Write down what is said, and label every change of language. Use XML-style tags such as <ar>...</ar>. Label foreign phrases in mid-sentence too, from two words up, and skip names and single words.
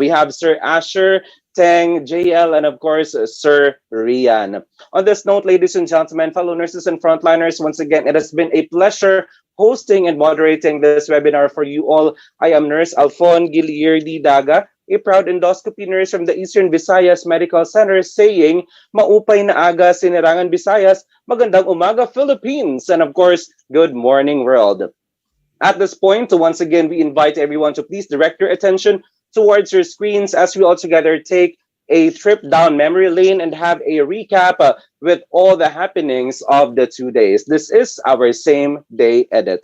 <en>We have Sir Asher, Tang, JL, and of course, Sir Rian. On this note, ladies and gentlemen, fellow nurses and frontliners, once again, it has been a pleasure hosting and moderating this webinar for you all. I am Nurse Alfon Giliardi Daga, a proud endoscopy nurse from the Eastern Visayas Medical Center, saying,</en> <war>maupay na aga Sinirangan Visayas,</war> <tl>magandang umaga Philippines,</tl> <en>and of course, good morning world. At this point, once again, we invite everyone to please direct your attention towards your screens as we all together take a trip down memory lane and have a recap with all the happenings of the 2 days. This is our same day edit.</en>